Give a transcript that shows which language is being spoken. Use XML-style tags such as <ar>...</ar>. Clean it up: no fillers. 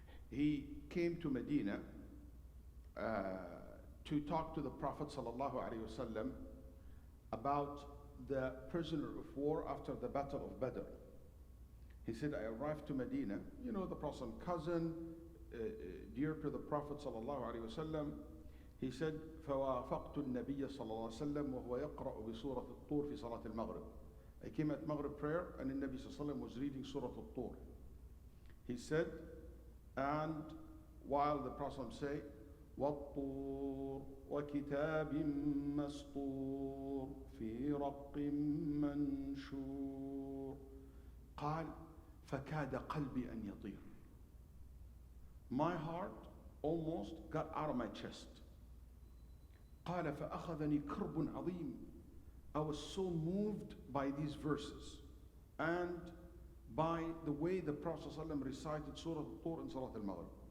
<en>He came to Medina to talk to the Prophet sallallahu alaihi wasallam about the prisoner of war after the Battle of Badr. He said, I arrived to Medina, you know, the Prophet's cousin, dear to the Prophet sallallahu alaihi wasallam. He said,</en> <ar>فوافقت النبي صلى الله عليه وسلم وهو يقرأ بسورة الطور في صلاة المغرب.</ar> <en>I came at Maghrib prayer and the Nabi sallallahu alaihi wasallam was reading Surah al-Tur. He said, and while the Prophet say,</en> <ar>وَالطُّورِ وَكِتَابٍ مَسْطُورٍ فِي رَقٍّ مَنْشُورٍ قال فكاد قلبي أن يطير.</ar> <en>My heart almost got out of my chest.</en> <ar>قال فأخذني كرب عظيم.</ar> <en>I was so moved by these verses and by the way the Prophet ﷺ recited Surah Al-Tur in Salat al-Maghrib.</en>